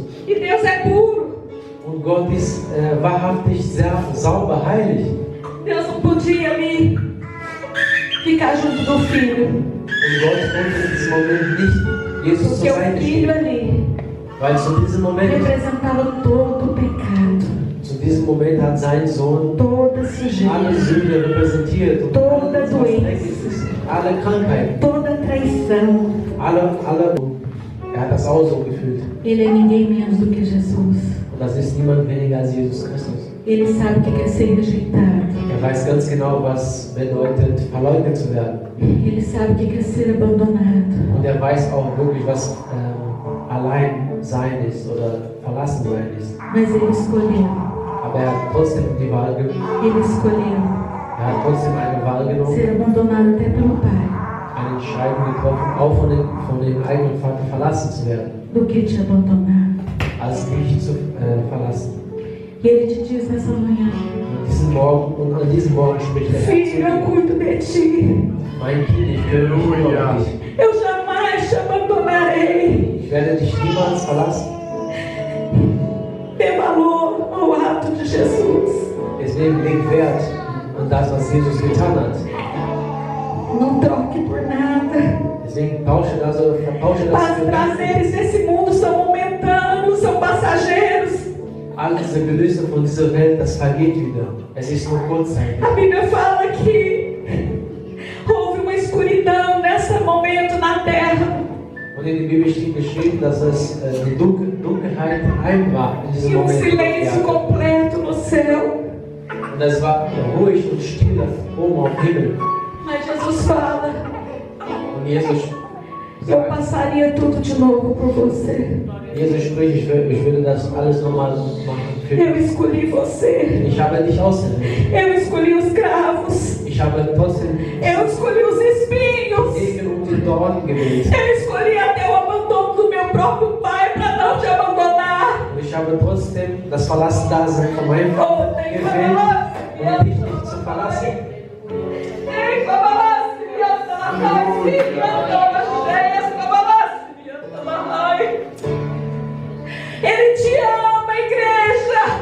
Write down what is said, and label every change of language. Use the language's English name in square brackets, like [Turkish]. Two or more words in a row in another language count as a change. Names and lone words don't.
[Portuguese] E Deus é puro. [German] Und Gott ist wahrhaftig sehr sauber, heilig. [Portuguese] Deus não podia ali ficar junto do Filho. [German] Und Gott konnte in diesem Moment nicht Jesus zur [Portuguese] Porque o [German] Seite [Portuguese] Filho [German] stehen. [Portuguese] ali [German] Weil zu diesem Moment [Portuguese] representava todo o pecado, [German] Zu diesem Moment hat sein Sohn [Portuguese] toda sujeira, [German] alle Sünde repräsentiert und [Portuguese] Toda [German] alles, was [Portuguese] doença. [German] dreckig ist, alle Krankheiten, [Portuguese] toda traição. [German] er hat das auch so gefühlt. [Portuguese] Ele é ninguém menos do que Jesus. [German] Und das ist niemand weniger als Jesus Christus. [Portuguese] Ele sabe o que é ser rejeitado. [German] Er weiß ganz genau, was bedeutet, verleugnet zu werden. [Portuguese] Ele sabe o que é ser abandonado. [German] Und er weiß auch wirklich, was allein sein ist oder verlassen sein ist. [Portuguese] Mas ele escolheu. [German] Aber er hat trotzdem die Wahl genommen. [Portuguese] Ele escolheu [German] Er hat trotzdem eine Wahl genommen, [Portuguese] ser abandonado até pelo Pai, [German] eine Entscheidung getroffen, auch von dem eigenen Vater verlassen zu werden, [Portuguese] do que te abandonar. [German] als nicht zu verlassen. [Portuguese] E ele te diz nessa manhã: [German] Und an diesem Morgen spricht der [Portuguese] Filho, eu [German] Herr zu dir. [Portuguese] cuido de ti. [German] Mein Kind, ich kümmere mich um dich. [Portuguese] Eu jamais te abandonarei. [German] Ich werde dich niemals verlassen. [Portuguese] Dê valor ao ato de Jesus. [German] Deswegen leg Wert an das, was Jesus getan hat. [Portuguese] Não troque por nada. [German] Deswegen vertausche das [Portuguese] Os [German] für [Portuguese] prazeres desse mundo são momentâneos, são passageiros. [German] all diese Gelüste von dieser Welt, das vergeht wieder. Es ist nur kurzzeitig. [Portuguese] A Bíblia fala que houve uma escuridão nesse momento na terra. [German] Und in der Bibel steht geschrieben, dass es die Dunkelheit einbrach in diesem [Portuguese] E [German] Moment. [Portuguese] silêncio completo no céu. [German] Und es war ruhig und still oben am Himmel. [Portuguese] Mas Jesus fala: [German] Und Jesus [Portuguese] eu [German] sagt, [Portuguese] passaria tudo de novo por você. [German] Jesus spricht, ich würde das alles nochmal machen für [Portuguese] Eu [German] dich. [Portuguese] escolhi você. [German] Ich habe dich ausgewählt. [Portuguese] Eu escolhi os cravos. [German] Ich habe trotzdem [Portuguese] Eu escolhi os espinhos. [German] Segen und die Dornen gewählt. [Portuguese] Eu escolhi até o abandono do meu próprio pai para não te abandonar. [German] Und ich habe trotzdem das Verlassendasein von meinem Vater gewählt, um dich nicht zu verlassen. [Portuguese] Ele te ama, igreja.